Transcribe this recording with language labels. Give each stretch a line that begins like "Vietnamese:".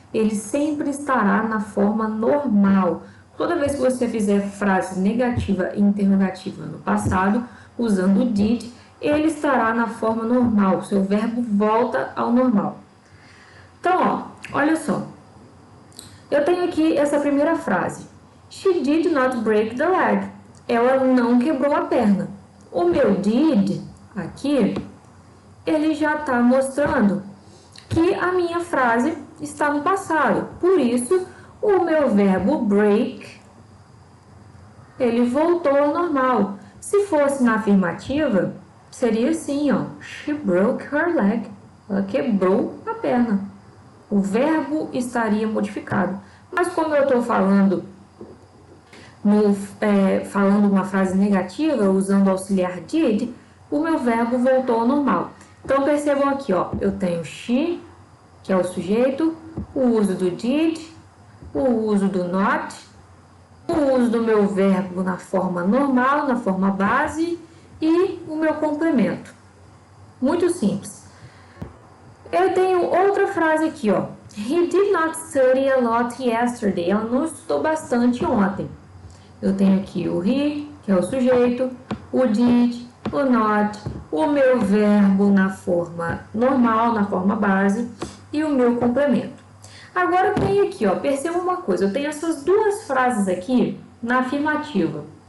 Portuguese: Ele sempre estará na forma normal. Toda vez que você fizer frase negativa e interrogativa no passado, usando o did, ele estará na forma normal. Seu verbo volta ao normal. Então, ó, olha só. Eu tenho aqui essa primeira frase.
English: She did not break the leg.
Portuguese: Ela não quebrou a perna. O meu did, aqui, ele já está mostrando que a minha frase está no passado. Por isso, o meu verbo break, ele voltou ao normal. Se fosse na afirmativa, seria assim, ó.
English: She broke her leg.
Portuguese: Ela quebrou a perna. O verbo estaria modificado. Mas como eu estou falando uma frase negativa, usando o auxiliar did, o meu verbo voltou ao normal. Então, percebam aqui, ó. Eu tenho she, que é o sujeito, o uso do did, o uso do not, o uso do meu verbo na forma normal, na forma base, e o meu complemento. Muito simples. Eu tenho outra frase aqui, ó.
English: He did not study a lot yesterday.
Portuguese: Ela não estudou bastante ontem. Eu tenho aqui o he, que é o sujeito, o did, o not, o meu verbo na forma normal, na forma base, e o meu complemento. Agora eu tenho aqui, ó, perceba uma coisa, eu tenho essas duas frases aqui na afirmativa.